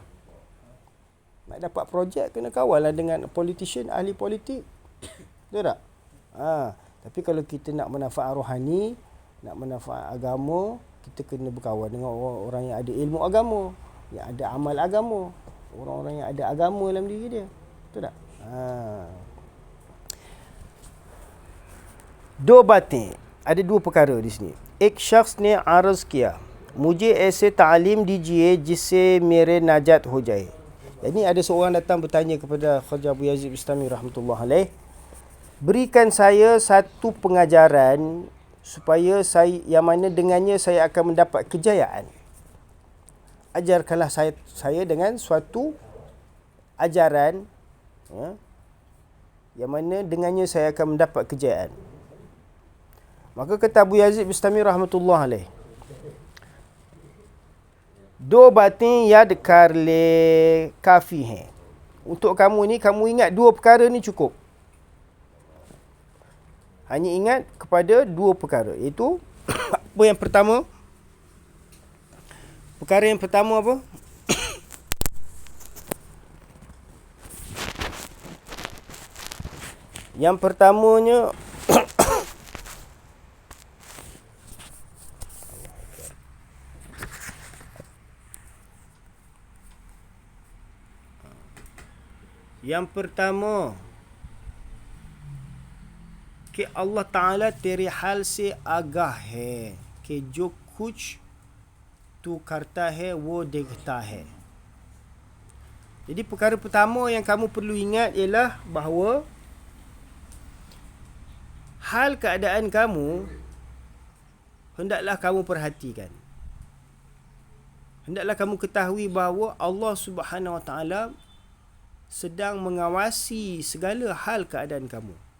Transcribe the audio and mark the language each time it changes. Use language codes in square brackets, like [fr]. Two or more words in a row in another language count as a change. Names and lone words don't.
[ms] Nak dapat projek, kena kawanlah dengan politician, ahli politik. Betul tak? Tapi kalau kita nak manfaat rohani, nak manfaat agama, kita kena berkawan dengan orang-orang yang ada ilmu agama, yang ada amal agama, orang-orang yang ada agama dalam diri dia. Betul tak? [hi] दो बातें, [ms] ada dua perkara di sini. [hi] एक शख्स ने अर्ज किया, मुझे ऐसे तालीम दीजिए जिससे मेरे नाजात हो जाए. [ms] Jadi ada seorang datang bertanya kepada Khaja Abu Yazid Bistami [ar] رحمة الله عليه, [ms] berikan saya satu pengajaran supaya saya, yang mana dengannya saya akan mendapat kejayaan. Ajarkanlah saya dengan suatu ajaran, yang mana dengannya saya akan mendapat kejayaan. Maka kata Abu Yazid Bistami [ar] رحمة الله عليه, [hi] दो बातें याद कर ले काफ़ी हैं. [ms] Untuk kamu ni, kamu ingat dua perkara ni cukup. Hanya ingat kepada dua perkara, iaitu apa yang pertama? Perkara yang pertama apa? Yang pertamanya [hi] कि अल्लाह ताला तेरे हाल से आगाह है कि जो कुछ तू करता है वो देखता है. [ms] Jadi perkara pertama yang kamu perlu ingat ialah bahawa hal keadaan kamu hendaklah kamu perhatikan. Hendaklah kamu ketahui bahawa [ar] الله سبحانه وتعالى [ms] sedang mengawasi segala hal keadaan kamu.